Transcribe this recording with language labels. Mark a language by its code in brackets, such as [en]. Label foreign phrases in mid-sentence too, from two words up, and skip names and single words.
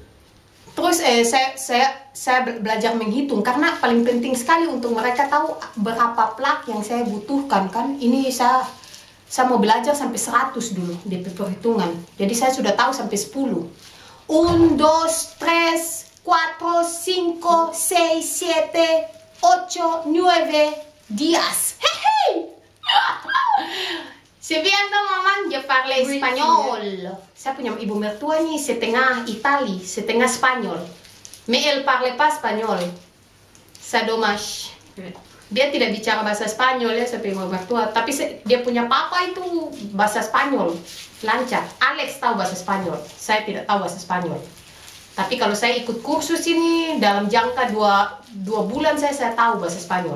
[id] Terus saya belajar menghitung karena paling penting sekali untuk mereka tahu berapa plak yang saya butuhkan kan. Ini saya mau belajar sampai 100 dulu di perhitungan. Jadi saya sudah tahu sampai 10. 1, 2, 3, 4, 5, 6, 7, 8, 9, 10. Hehe. [fr] C'est bien non maman, je parle espagnol. [id] Saya punya ibu mertua nih setengah Itali, setengah Spanyol. [fr] Mais elle parle pas espagnol. C'est dommage. [id] Dia tidak bicara bahasa Spanyol ya, saya punya ibu mertua. Tapi dia punya papa itu bahasa Spanyol, lancar. Alex tahu bahasa Spanyol, saya tidak tahu bahasa Spanyol. Tapi kalau saya ikut kursus ini dalam jangka 2 bulan saya tahu bahasa Spanyol.